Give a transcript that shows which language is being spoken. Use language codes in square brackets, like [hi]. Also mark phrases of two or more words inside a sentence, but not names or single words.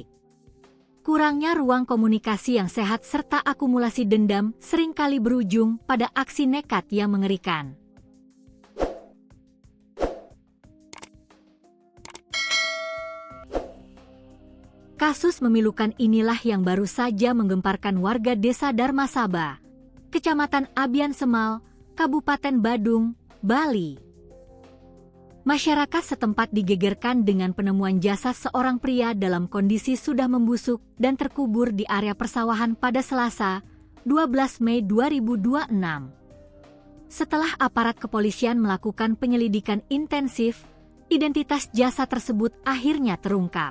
[id] Kurangnya ruang komunikasi yang sehat serta akumulasi dendam seringkali berujung pada aksi nekat yang mengerikan. Kasus memilukan inilah yang baru saja menggemparkan warga Desa Darmasaba, Kecamatan Abian Semal, Kabupaten Badung, Bali. Masyarakat setempat digegerkan dengan penemuan jasad seorang pria dalam kondisi sudah membusuk dan terkubur di area persawahan pada Selasa, 12 Mei 2026. Setelah aparat kepolisian melakukan penyelidikan intensif, identitas jasad tersebut akhirnya terungkap.